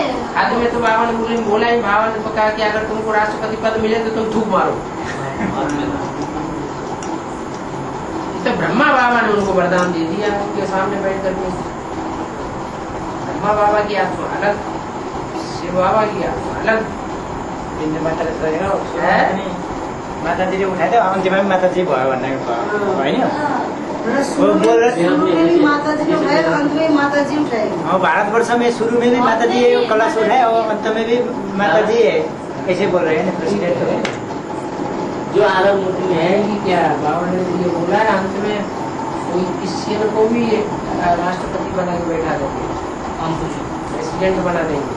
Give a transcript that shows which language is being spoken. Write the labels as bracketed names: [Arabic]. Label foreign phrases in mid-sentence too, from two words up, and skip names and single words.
[Hindi] हद में तो बाबा ने बोला ही, बाबा ने तो कहा कि अगर तुमको राष्ट्रपति पद मिले तो तुम थूक मारो। तो ब्रह्मा बाबा ने उनको वरदान दे दिया उनके सामने बैठ करके। ब्रह्मा बाबा की आत्मा अलग, शिव बाबा की आत्मा अलग। [Nepali] माताजीले उठाइदियो, अन्त्यमा पनि माताजी भयो भनेको होइन? [Hindi] माताजी उठाए, अंत में माताजी उठाए। भारतवर्ष में शुरू में भी माताजी कलश उठाए और अंत में भी माताजी है, ऐसे बोल रहे हैं ना प्रेसिडेंट। जो आधार मूर्ति में है कि क्या बाबा ने ये बोला है, अंत में कोई किसी को भी राष्ट्रपति बना के बैठा देंगे, प्रेसिडेंट बना देंगे,